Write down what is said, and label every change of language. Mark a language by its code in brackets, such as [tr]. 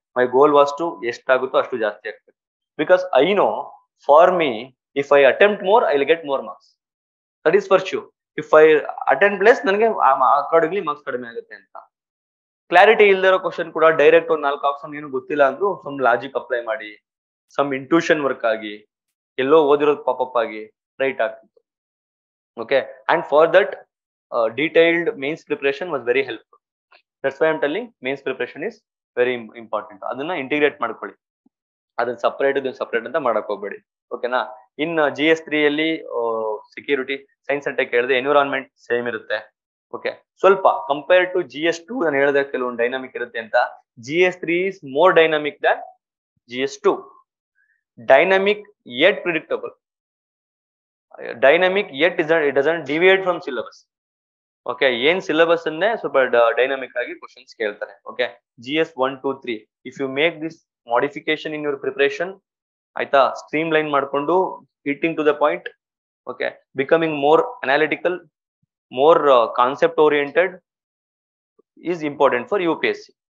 [en] my goal was to [kn] ಎಷ್ಟಾಗುತ್ತೋ ಅಷ್ಟು ಜಾಸ್ತಿ ಆಗ್ತದೆ. [en] Because I know for me, if I attempt more I will get more marks. That is for sure. If I attend less, [kn] ನನಗೆ accordingly marks ಕಡಿಮೆ ಆಗುತ್ತೆ ಅಂತ. Clarity ಇಲ್ದಿರೋ question ಕೂಡ ಡೈರೆಕ್ಟ್ ಒಂದು 4 ಆಪ್ಷನ್ ಏನು ಗೊತ್ತಿಲ್ಲ ಅಂದ್ರೂ ಸಮ್ ಲಾಜಿಕ್ ಅಪ್ಲೈ ಮಾಡಿ, ಸಮ್ ಇಂಟ್ಯೂಷನ್ ವರ್ಕ್ ಆಗಿ, ಎಲ್ಲೋ ಓದಿರೋದು ಪಾಪಪ್ ಆಗಿ ರೈಟ್ ಆಗ್ತಿತ್ತು. [en] Okay, and for that detailed mains preparation was very helpful. That's why I'm telling mains preparation is very important. [kn] ಅದನ್ನ ಇಂಟಿಗ್ರೇಟ್ ಮಾಡ್ಕೊಳ್ಳಿ, ಅದನ್ನ ಸಪರೇಟ್ ಅಂತ ಮಾಡಕ್ ಹೋಗ್ಬೇಡಿ. ಓಕೆನಾ? ಇನ್ GS3 ಅಲ್ಲಿ ಸೆಕ್ಯೂರಿಟಿ, ಸೈನ್ಸ್ ಅಂಡ್ ಟೆಕ್ ಹೇಳಿದೆ, ಎನ್ವಿರಾನ್ಮೆಂಟ್ ಸೇಮ್ ಇರುತ್ತೆ. ಓಕೆ, ಸ್ವಲ್ಪ ಕಂಪೇರ್ ಟು GS2 ನಾನು ಹೇಳಿದೆ ಕೆಲವೊಂದು ಡೈನಾಮಿಕ್ ಇರುತ್ತೆ ಅಂತ. [en] GS3 is more dynamic than GS2. Dynamic yet predictable. Dynamic yet it doesn't deviate from syllabus. [kn] Okay, ಏನ್ ಸಿಲೆಬಸ್ ಅನ್ನೇ ಸ್ವಲ್ಪ ಡೈನಾಮಿಕ್ ಆಗಿ ಕ್ವಶನ್ಸ್ ಕೇಳ್ತಾರೆ. [en] okay, GS 1, 2, 3 if you make this modification in your preparation, ಆಯ್ತಾ, [kn] stream line ಮಾಡ್ಕೊಂಡು [en] Hitting to the point, okay, becoming more analytical, more concept oriented is important for UPSC.